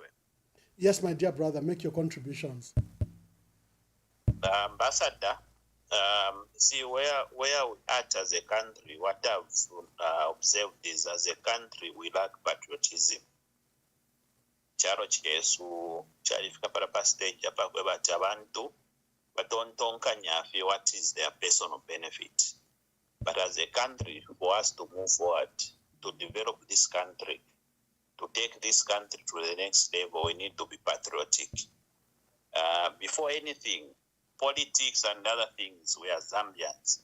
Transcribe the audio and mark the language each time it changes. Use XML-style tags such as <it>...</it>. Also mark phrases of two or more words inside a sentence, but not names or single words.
<en>Yes, my dear brother, make your contributions. Ambassador, see where we at as a country, what I've observed is as a country we lack patriotism.</en> <bem>Charo chesu charifika para stage apa kwebati abantu batontonkanya afi</bem> <en>what is their personal benefit. But as a country, for us to move forward, to develop this country, to take this country to the next level, we need to be patriotic. Before anything, politics and other things, we are Zambians.</en>